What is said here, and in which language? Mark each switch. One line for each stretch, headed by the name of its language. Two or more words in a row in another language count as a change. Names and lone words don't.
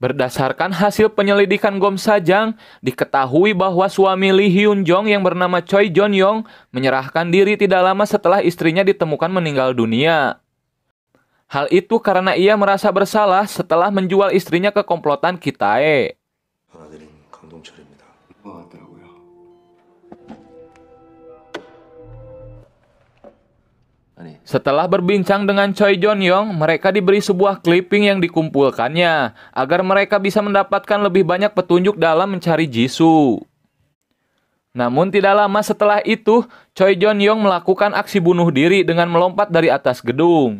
Indonesian: Berdasarkan hasil penyelidikan Gom Sajang, diketahui bahwa suami Lee Hyun Jong yang bernama Choi Jon Yong menyerahkan diri tidak lama setelah istrinya ditemukan meninggal dunia. Hal itu karena ia merasa bersalah setelah menjual istrinya ke komplotan Kitae.
Korean: 전화드린 강동철입니다. 같더라고요. 아니,
Indonesian: Setelah berbincang dengan Choi Jon Yong, mereka diberi sebuah clipping yang dikumpulkannya agar mereka bisa mendapatkan lebih banyak petunjuk dalam mencari Jisoo. Namun tidak lama setelah itu, Choi Jon Yong melakukan aksi bunuh diri dengan melompat dari atas gedung.